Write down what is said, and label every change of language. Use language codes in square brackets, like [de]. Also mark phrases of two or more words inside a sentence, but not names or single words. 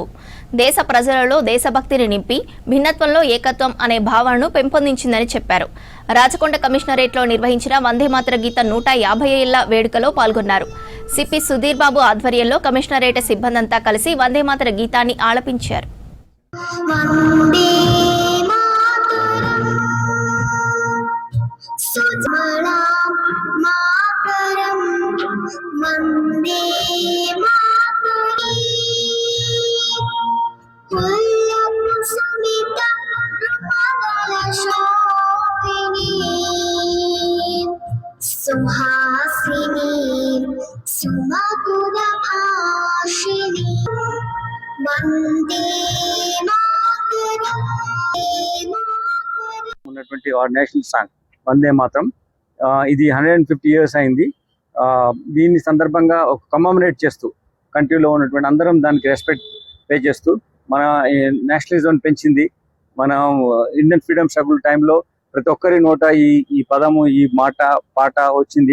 [te] దేశ ప్రజలలో దేశభక్తిని నింపి భిన్నత్వంలో ఏకత్వం అనే భావనను పెంపొందించిందని చెప్పారు. రాచకొండ కమిషనరేట్లో నిర్వహించిన వందే మాతర గీతం 150 ఏళ్ల వేడుకలో పాల్గొన్నారు. సిపి సుధీర్ బాబు ఆధ్వర్యంలో కమిషనరేట్ సిబ్బందంతా కలిసి వందే మాతర గీతాన్ని ఆలపించారు. [sa] वन्दे मातरम् पुल्लकुसुमिता प्रमदलशोभिनी सुहासिनी सुमधुरभाषिणी वन्दे मातरम् [te] ఉన్నటువంటి [en] our national song [te] వందే మాతరం. ఇది 150 years అయింది. దీని సందర్భంగా ఒక కమమరేట్ చేస్తూ కంట్రీలో ఉన్నటువంటి అందరం దానికి [en] respect pay [te] చేస్తూ మన నేషనలిజం పెంచింది. మన [en] Indian freedom struggle [te] టైంలో ప్రతి ఒక్కరి నోట ఈ పదము, ఈ మాట, పాట వచ్చింది.